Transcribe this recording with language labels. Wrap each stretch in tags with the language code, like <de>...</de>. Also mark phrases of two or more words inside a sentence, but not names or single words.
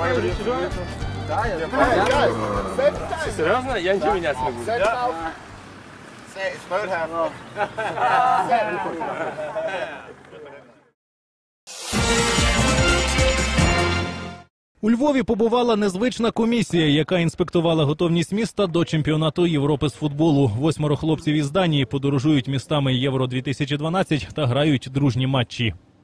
<ru>Серьезно? Я ничего менять не буду.</ru> <da>Spørg her.</da> <uk>У Львові побувала незвична комісія, яка інспектувала готовність міста до чемпіонату Європи з футболу. 8 хлопців із Данії подорожують містами Євро-2012 та грають дружні матчі.</uk>